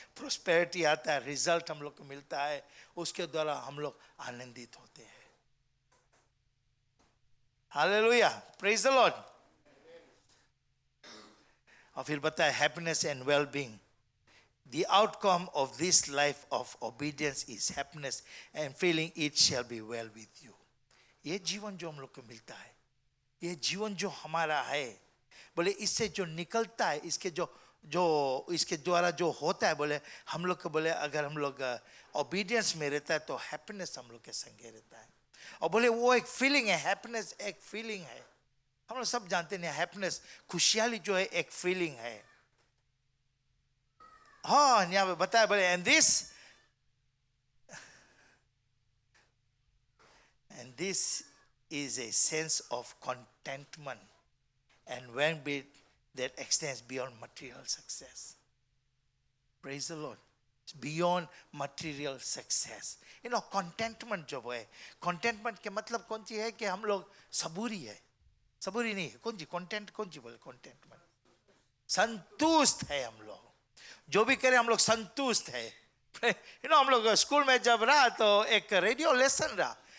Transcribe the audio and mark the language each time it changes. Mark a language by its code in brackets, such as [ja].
[hi] Prosperity आता है, result हम लोग को मिलता है. उसके द्वारा हम लोग आनंदित होते हैं. Hallelujah, [en] Praise the Lord. [hi] और फिर बताया [en] Happiness and well being. The outcome of this life of obedience is happiness and feeling it shall be well with you. [hi] ये जीवन जो हम लोग को मिलता है, ये जीवन जो हमारा है, बोले इससे जो निकलता है, इसके द्वारा जो होता है, बोले हम लोग को बोले अगर हम लोग ओबीडियंस में रहता है तो हैप्पीनेस हम लोग के संगे रहता है. और बोले वो एक फीलिंग है, हैप्पीनेस एक फीलिंग है. हम लोग सब जानते हैं हैप्पीनेस, खुशहाली जो है एक फीलिंग है. हाँ यहाँ पे बताया बोले [en] and this is a sense of contentment and well-being that extends beyond material success. Praise the Lord. It's beyond material success. You know, [hi] contentment जो है, contentment के मतलब कौन सी है कि हम लोग सबूरी है, सबूरी नहीं है. कौन सी बोले contentment? संतुष्ट है हम लोग. जो भी करें हम लोग संतुष्ट है. [en] You know, [hi] हम लोग स्कूल में जब रहा तो एक रेडियो लेसन रहा.